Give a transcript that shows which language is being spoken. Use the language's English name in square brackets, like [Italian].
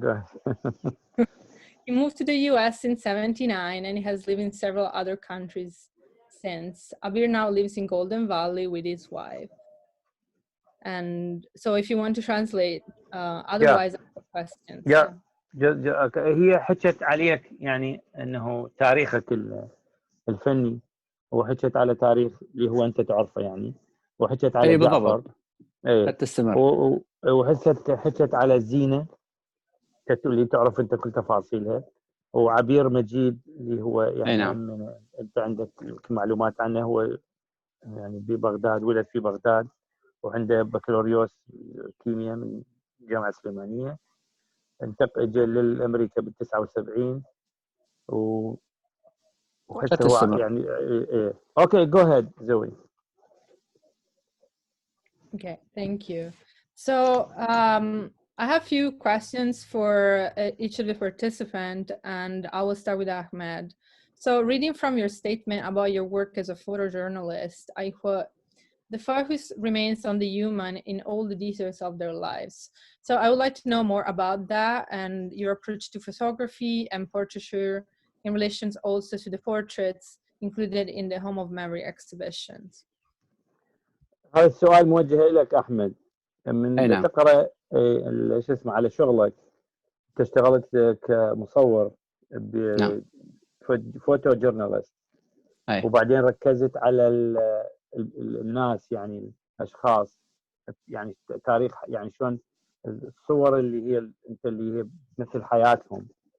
[English] Go ahead. He moved to the US in '79 and he has lived in several other countries since. Abir now lives in Golden Valley with his wife. And so if you want to translate, otherwise I have questions. Yeah. [Arabic] هي حكت عليك يعني انه تاريخك الفني، وحكت على تاريخ اللي هو انت تعرفه يعني، وحكت على جعفر. تستمر. حكت على زينة اللي تعرف انت كل تفاصيلها، وعبير مجيد اللي هو يعني نعم. انت عندك معلومات عنه، هو يعني ببغداد، ولد في بغداد، وعنده بكالوريوس كيمياء من الجامعة السليمانية، انتقل للأمريكا بال79 وحتى هو يعني [English] Okay, go ahead, Zoe. Okay, thank you. So I have a few questions for each of the participants, and I will start with Ahmed. So reading from your statement about your work as a photojournalist, I quote, "The focus remains on the human in all the details of their lives." So I would like to know more about that and your approach to photography and portraiture in relation also to the portraits included in the Home of Memory exhibitions. [Arabic] هذا السؤال موجه لك أحمد. من نعم. تقرأ شو اسمه على شغلك، أنت اشتغلت كمصور نعم. فوتو جورناليست، وبعدين ركزت على الناس، يعني الأشخاص، يعني تاريخ، يعني شلون الصور اللي هي أنت اللي هي مثل حياتهم.